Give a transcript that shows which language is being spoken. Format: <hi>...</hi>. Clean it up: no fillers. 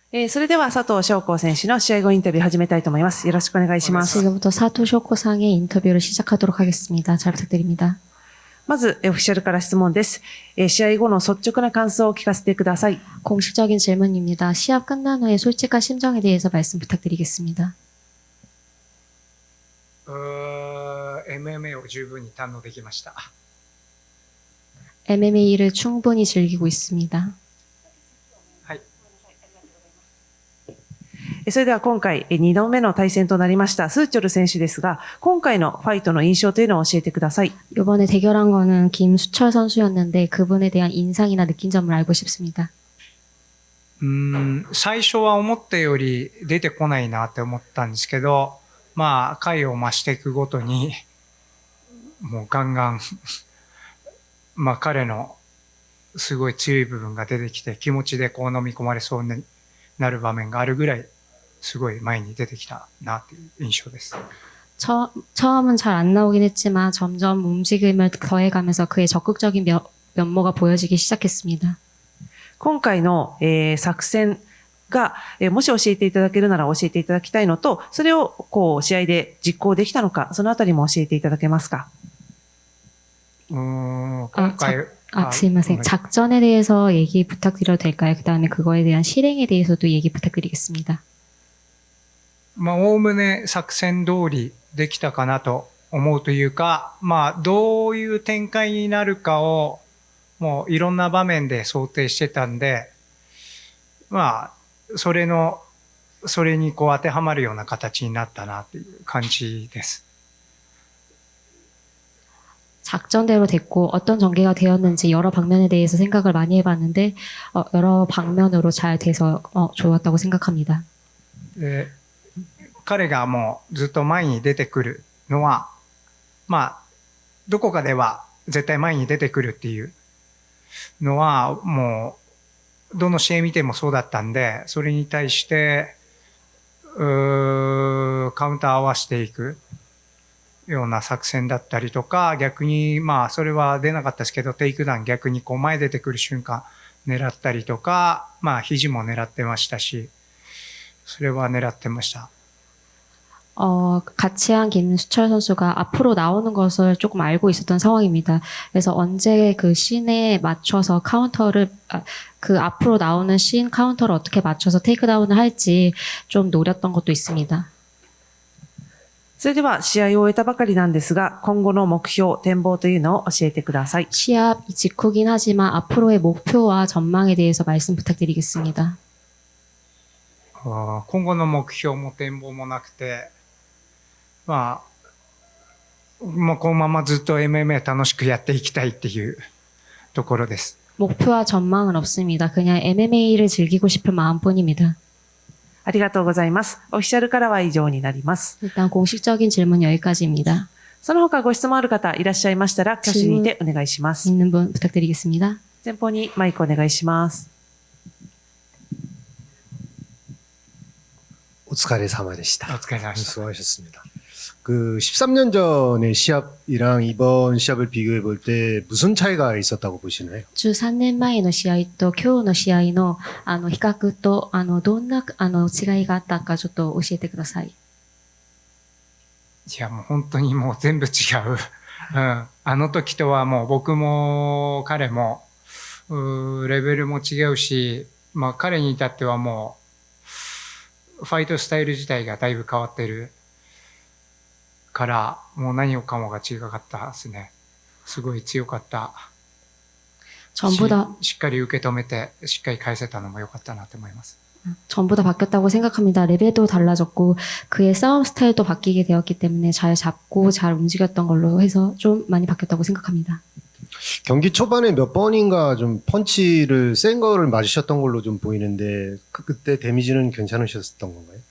<ja>それでは佐藤翔子選手の試合後インタビュー始めたいと思います。よろしくお願いします。</ja> <ko>지금부터 사토 쇼코상의 인터뷰를 시작하도록 하겠습니다. 잘 부탁드립니다.</ko> <ja>まず、オフィシャルから質問です。試合後の率直な感想を聞かせてください。</ja> <ko>공식적인 질문입니다. 시합 끝난 후에 솔직한 심정에 대해서 말씀 부탁드리겠습니다.</ko> <ja>MMA を十分に堪能できました。</ja> <ko>MMA를 충분히 즐기고 있습니다.</ko> <ja>はい。それでは今回、2度目の対戦となりましたスーチョル選手ですが、今回のファイトの印象というのを教えてください。</ja> <ko>이번에 대결한 거는 김수철 선수였는데 그분에 대한 인상이나 느낀 점을 알고 싶습니다.</ko> <ja>最初は思ったより出てこないなって思ったんですけど、まあ回を増していくごとにもうガンガンまあ彼のすごい強い部分が出てきて、気持ちでこう飲み込まれそうになる場面があるぐらいすごい前に出てきたなっていう印象です。</ja> <ko>처음은 잘 안 나오긴 했지만 점점 움직임을 더해가면서 그의 적극적인 면모가 보여지기 시작했습니다.</ko> <ja>今回の、作戦が、もし教えていただけるなら教えていただきたいのと、それをこう試合で実行できたのか、そのあたりも教えていただけますか。今回 스미마셍.</ja> <ko>작전에 대해서 얘기 부탁드려도 될까요? 그 다음에 그거에 대한 실행에 대해서도 얘기 부탁드리겠습니다.</ko> <ja>まあおおむね作戦通りできたかなと思うというか、まあどういう展開になるかをもういろんな場面で想定してたんで、まあそれにこう当てはまるような形になったなっていう感じです。</ja> <ko>작전대로 됐고 어떤 전개가 되었는지 여러 방면에 대해서 생각을 많이 해봤는데 여러 방면으로 잘 돼서 좋았다고 생각합니다.</ko> <ja>で彼がもうずっと前に出てくるのは、まあどこかでは絶対前に出てくるっていうのはもうどの試合見てもそうだったんで、それに対してカウンター合わせていくような作戦だったりとか、逆にまあそれは出なかったですけどテイクダウン逆にこう前出てくる瞬間狙ったりとか、まあ肘も狙ってましたし、それは狙ってました。</ja> <ko>같이 한 김수철 선수가 앞으로 나오는 것을 조금 알고 있었던 상황입니다. 그래서 언제 그 씬에 맞춰서 그 앞으로 나오는 씬 카운터를 어떻게 맞춰서 테이크다운을 할지 좀 노렸던 것도 있습니다.</ko> <ja>それでは試合を終えたばかりなんですが、今後の目標、展望というのを教えてください。</ja> <ko>시합 직후긴 하지만 앞으로의 목표와 전망에 대해서 말씀 부탁드리겠습니다.</ko> <ja>今後の目標も展望もなくて、まあ、もうこのままずっと MMA 楽しくやっていきたいっていうところです。</ja> <ko>목표와 전망은 없습니다. 그냥 MMA를 즐기고 싶은 마음뿐입니다.</ko> <ja>ありがとうございます。オフィシャルからは以上になります。</ja> <ko>일단 공식적인 질문 여기까지입니다.</ko> <ja>その他ご質問ある方いらっしゃいましたら、挙手にてお願いします。</ja> <ko>있는 분 부탁드리겠습니다.</ko> <ja>前方にマイクお願いします。お疲れ様でした。お疲れ様でした。</ja> <ko>수고하셨습니다. 그 13년 전의 시합이랑 이번 시합을 비교해 볼 때 무슨 차이가 있었다고 보시나요?</ko> <ja>13年前の試合と今日の試合の比較とどんな違いがあったかちょっと教えてください。いやもう本当にもう全部違う。あの時とはもう僕も彼もレベルも違うし、まあ彼に至ってはもうファイトスタイル自体がだいぶ変わってるから、もう何をかもが違かったですね。すごい強かった。</ja> <ko>전부 다</ko> <ja>しっかり受け止めてしっかり返せたのも良かったなと思います。</ja> <ko>전부 다 바뀌었다고 생각합니다. 레벨도 달라졌고 그의 싸움 스타일도 바뀌게 되었기 때문에 잘 잡고 잘 움직였던 걸로 해서 좀 많이 바뀌었다고 생각합니다. 경기 초반에 몇 번인가 좀 펀치를 센 거를 맞으셨던 걸로 좀 보이는데 그때 데미지는 괜찮으셨던 건가요?</ko>